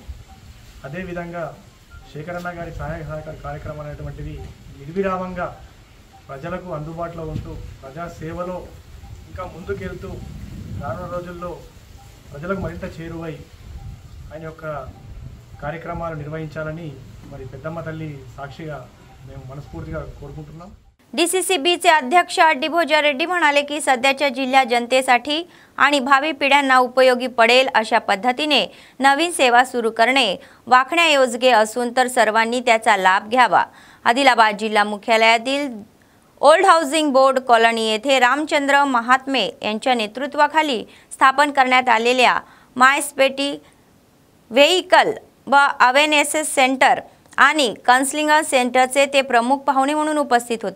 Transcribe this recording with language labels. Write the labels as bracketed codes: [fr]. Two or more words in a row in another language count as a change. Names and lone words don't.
[te] అదేవిధంగా శేఖరన్న గారి సహాయ సహకార కార్యక్రమం అనేటువంటిది నిర్విరామంగా ప్రజలకు అందుబాటులో ఉంటూ ప్రజాసేవలో ఇంకా ముందుకెళ్తూ రానున్న రోజుల్లో ప్రజలకు మరింత చేరువై ఆయన యొక్క కార్యక్రమాలు निर्वहिंचाలని మరి పెద్దమ్మ తల్లి సాక్షిగా మేము మనస్ఫूर्तीగా కోరుకుంటున్నాం. [mr] DCCBचे अध्यक्ष डिभोजा रेड्डी म्हणाले की सध्याच्या जिल्हा जनतेसाठी आणि भावी पिढ्यांना उपयोगी पडेल अशा पद्धतीने नवीन सेवा सुरू करणे वाखण्यायोग्य असून तर सर्वांनी त्याचा लाभ घ्यावा. आदिलाबाद जिल्हा मुख्यालयातील ओल्ड हाऊसिंग बोर्ड कॉलनी येथे रामचंद्र महात्मे यांच्या नेतृत्वाखाली स्थापन करण्यात आलेल्या मायस्पेटी व्हेइकल व अवेअरनेस सेंटर आणि काउन्सिलिंग सेंटरचे ते प्रमुख पाहुणे म्हणून उपस्थित होते.